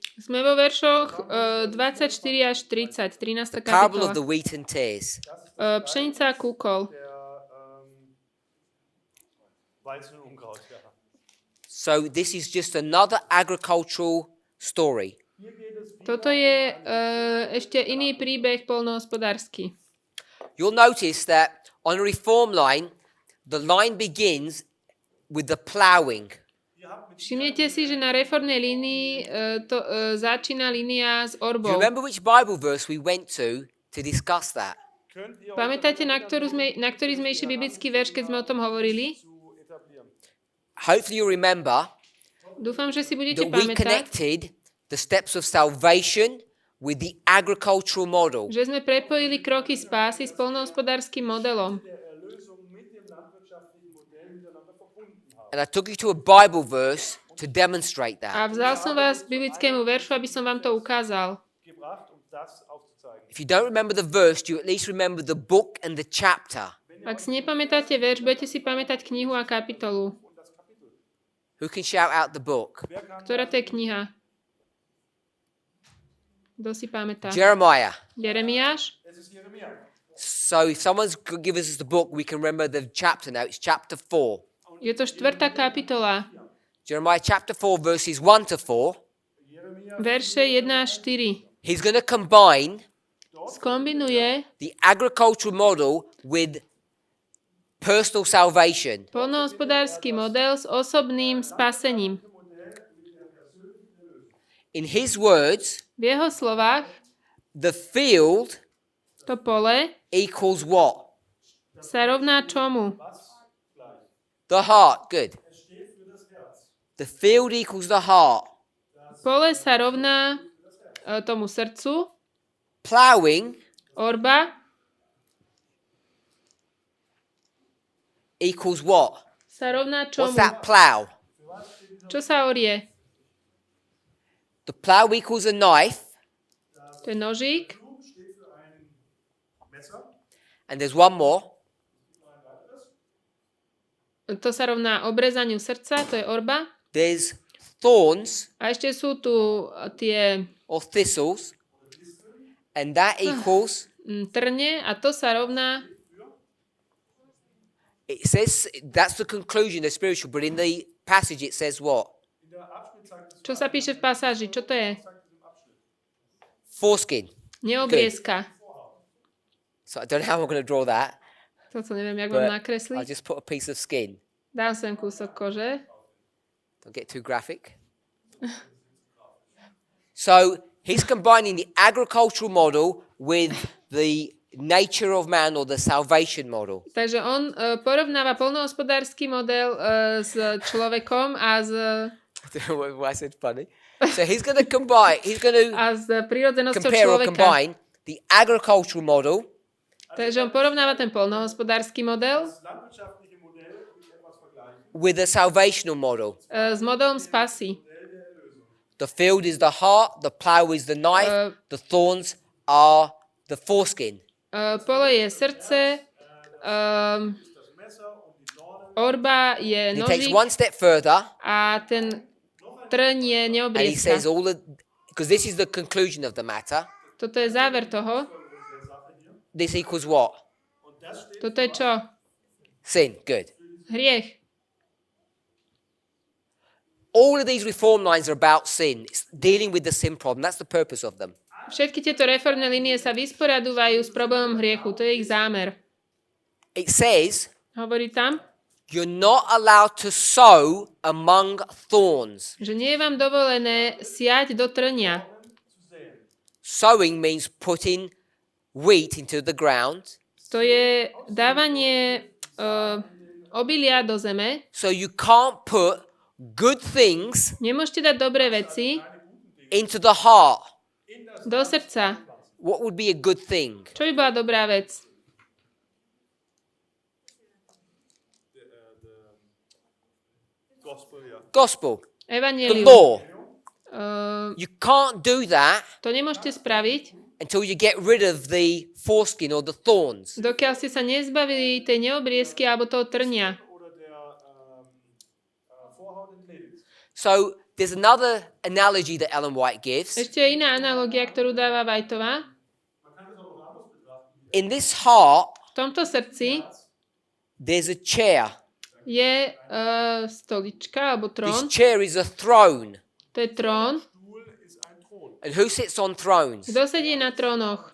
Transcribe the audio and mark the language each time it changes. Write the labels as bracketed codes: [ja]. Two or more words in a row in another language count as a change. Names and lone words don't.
[sk] Sme vo veršoch 24 až 30, 13. [en] Parable of [sk] kapitola. [en] the wheat and tares. [sk] Pšenica a kúkol. [de] Weizen und Unkraut, ja. [en] So this is just another agricultural story. [sk] Toto je ešte iný príbeh poľnohospodársky. [en] You'll notice that on a reform line, the line begins with the ploughing. [sk] Všimnete si, že na reformnej línii začína línia s [en] Do you [sk] orbou. [en] remember which Bible verse we went to discuss that? [de] Könnt ihr [sk] Pamätáte, na ktorý sme išli biblický verš, keď sme o tom hovorili? [de] zu etablieren? [en] Hopefully you remember [sk] Dúfam, že si budete [en] that we [sk] pamätať, [en] connected the steps of salvation with the agricultural model. [sk] že sme prepojili kroky spásy s poľnohospodárskym modelom. [de] Der Erlösung mit dem landwirtschaftlichen Modell miteinander verbunden haben. [en] And I took you to a Bible verse to demonstrate that. [sk] A vzal som vás k biblickému veršu, aby som vám to ukázal. [de] Gebracht, das aufzuzeigen. [en] If you don't remember the verse, you at least remember the book and the chapter. [sk] Ak si nepamätáte verš, budete si pamätať knihu a kapitolu. [en] Who can shout out the book? [sk] Ktorá to je kniha? Kto si pamätá? [en] Jeremiah. [sk] Jeremiáš? [de] Es ist Jeremia. [en] So if someone's could give us the book, we can remember the chapter now. It's chapter 4. Je to 4. kapitola. Jeremiah chapter 4, verses 1 to 4. [sk] Verše 1 až 4. [en] He's going to combine [sk] Skombinuje [en] the agricultural model with personal salvation. [sk] Poľnohospodársky model s osobným spasením. [en] In his words, [sk] V jeho slovách [en] the field [sk] to pole [en] equals what? [sk] sa rovná čomu? [en] The heart. Good. The field equals the heart. [sk] Pole sa rovná tomu srdcu. [en] Plowing [sk] Orba [en] equals what? [sk] sa rovná čomu? [en] What's that plow? [sk] Čo sa orie? [en] The plow equals a knife, [sk] To je nožík. [en] and there's one more. [sk] To sa rovná obrezaniu srdca, to je orba. [en] There's thorns [sk] A ešte sú tu tie [en] or thistles, and that equals, [sk] trne a to sa rovná, [en] it says, that's the conclusion, the spiritual, but in the passage it says what? [sk] čo sa píše v pasáži, čo to je? [en] Foreskin. [sk] Neobriezka. [en] So I don't know how I'm going to draw that, [sk] Toto neviem, jak mám [en] but I'll [sk] nakresliť. [en] just put a piece of skin. [sk] Dám sem kúsok kože. [en] Don't get too graphic. So he's combining the agricultural model with the nature of man or the salvation model. [sk] Takže on porovnáva poľnohospodársky model s človekom a s, [en] I don't know why I said funny. So he's going to combine, he's going to [sk] a s prírodzenosťou [en] compare or [sk] človeka. [en] combine the agricultural model [sk] Takže on porovnáva ten poľnohospodársky model [en] with the salvational model. [sk] s modelom spasy. [en] The field is the heart, the plow is the knife, the thorns are the foreskin. [sk] Pole je srdce, orba je [en] He takes [sk] nožík [en] one step further [sk] a ten trň je [en] and he [sk] neobriezka. [en] says all the, because this is the conclusion of the matter, [sk] Toto je záver toho. [en] this equals what? [sk] Toto je čo? [en] Sin. Good. [sk] Hriech. [en] All of these reform lines are about sin. It's dealing with the sin problem. That's the purpose of them. [sk] Všetky tieto reformné línie sa vysporiadujú s problémom hriechu. To je ich zámer. [en] It says [sk] Hovorí tam, [en] you're not allowed to sow among thorns. [sk] že nie je vám dovolené siať do trňa. [en] Sowing means putting wheat into the ground. [sk] To je dávanie obilia do zeme. [en] So you can't put good things [sk] Nemôžete dať dobré veci [en] into the heart. [sk] do srdca. [en] What would be a good thing? [sk] Čo by bola dobrá vec? [en] Gospel. The [sk] Evanjelium. [en] law. You can't do that [sk] To nemôžete spraviť, [en] until you get rid of the foreskin or the thorns. [sk] dokiaľ ste sa nezbavili tej neobriezky alebo toho trňa. [en] So there's another analogy that Ellen White gives. [sk] Ešte je iná analogia, ktorú dáva Whiteová. [en] In this heart, [sk] V tomto srdci [en] there's a chair. [sk] je stolička alebo [en] This [sk] trón. [en] chair is a throne. [sk] To je trón. [en] And who sits on thrones? [sk] Kto sedí na trónoch?